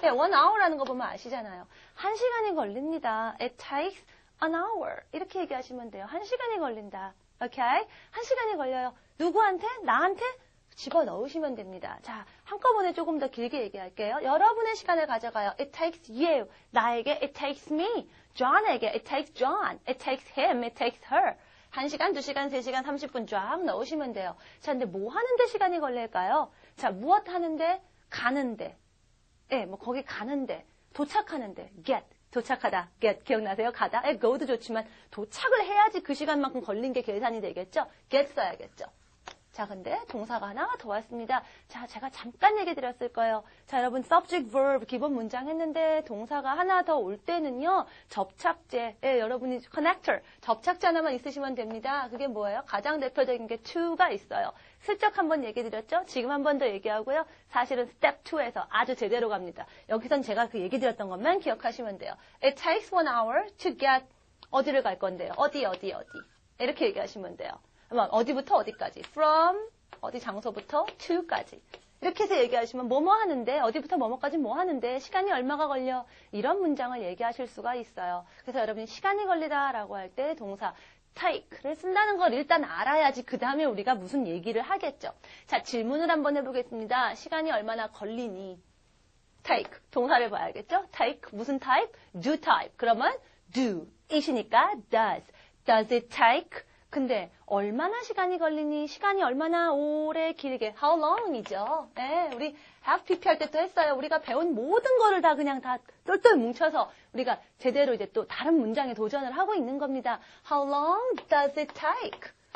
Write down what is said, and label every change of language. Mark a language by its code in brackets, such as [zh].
[ko] 네, 1 hour라는 거 보면 아시잖아요. 1시간이 걸립니다. [en] It takes an hour. [ko] 이렇게 얘기하시면 돼요. 1시간이 걸린다. 오케이? 1시간이 걸려요. 누구한테? 나한테? 집어넣으시면 됩니다. 자, 한꺼번에 조금 더 길게 얘기할게요. 여러분의 시간을 가져가요. [en] It takes you. [ko] 나에게 [en] it takes me. John에게 it takes John. It takes him. It takes her. [ko] 1시간, 2시간, 3시간, 30분 쫙 넣으시면 돼요. 자, 근데 뭐 하는데 시간이 걸릴까요? 자, 무엇 하는데? 가는데. 예, 뭐 거기 가는데. 도착하는데. get. 도착하다. get. 기억나세요? 가다. go도 좋지만 도착을 해야지 그 시간만큼 걸린 게 계산이 되겠죠? get 써야겠죠? 자, 근데 동사가 하나 더 왔습니다. 자, 제가 잠깐 얘기 드렸을 거예요. 자, 여러분 subject, verb 기본 문장 했는데 동사가 하나 더 올 때는요. 접착제, 여러분이 connector, 접착제 하나만 있으시면 됩니다. 그게 뭐예요? 가장 대표적인 게 to가 있어요. 슬쩍 한번 얘기 드렸죠? 지금 한 번 더 얘기하고요. 사실은 step 2에서 아주 제대로 갑니다. 여기선 제가 그 얘기 드렸던 것만 기억하시면 돼요. [en] It takes 1 hour to get [ko] 어디를 갈 건데요? 어디. 이렇게 얘기하시면 돼요. 어디부터 어디까지. From 어디 장소부터 to까지. 이렇게 해서 얘기하시면 뭐뭐 하는데 어디부터 뭐뭐까지 뭐 하는데 시간이 얼마가 걸려. 이런 문장을 얘기하실 수가 있어요. 그래서 여러분이 시간이 걸리다라고 할 때 동사 take를 쓴다는 걸 일단 알아야지 그 다음에 우리가 무슨 얘기를 하겠죠. 자, 질문을 한번 해보겠습니다. 시간이 얼마나 걸리니? take, 동사를 봐야겠죠? take, 무슨 type? do type. 그러면 do, it이니까 does. [en] Does it take? [ko] 근데 얼마나 시간이 걸리니? 시간이 얼마나 오래 길게? [en] How long이죠. [ko] 네, 우리 have PP 할 때 또 했어요. 우리가 배운 모든 거를 다 그냥 다 똘똘 뭉쳐서 우리가 제대로 이제 또 다른 문장에 도전을 하고 있는 겁니다. [en] How long does it take?